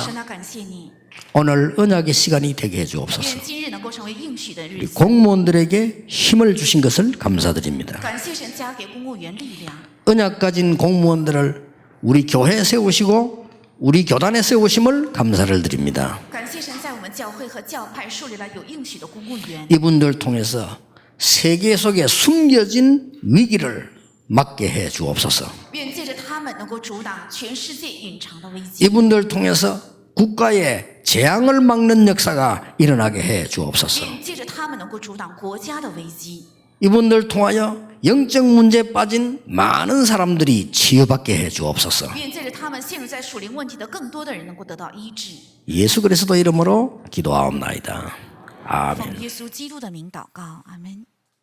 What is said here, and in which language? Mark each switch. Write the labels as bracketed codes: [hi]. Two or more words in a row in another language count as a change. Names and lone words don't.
[zh] 神啊，感谢你， [ko] 오늘 언약의 시간이 되게 해주옵소서. [zh] 愿今日能够成为应许的日子。 [ko] 공무원들에게 힘을 주신 것을 감사드립니다. [zh] 感谢神加给公务员力量， [ko] 언약 가진 공무원들을 우리 교회에 세우시고 우리 교단에 세우심을 감사를 드립니다. [zh] 感谢神在我们教会和教派树立了有应许的公务员。 [ko] 이분들 통해서 세계 속에 숨겨진 위기를 막게 해 주옵소서. [zh] 愿借着他们能够阻挡全世界隐藏的危机， [ko] 이분들 통해서 국가의 재앙을 막는 역사가 일어나게 해 주옵소서. [zh] 愿借着他们能够阻挡国家的危机， [ko] 이분들 통하여 영적 문제에 빠진 많은 사람들이 치유받게 해 주옵소서. [zh] 愿借着他们陷入在属灵问题的更多的人能够得到医治。 [ko] 예수 그리스도 이름으로 기도하옵나이다. 아멘. [zh] 奉耶稣基督的名祷告，阿门。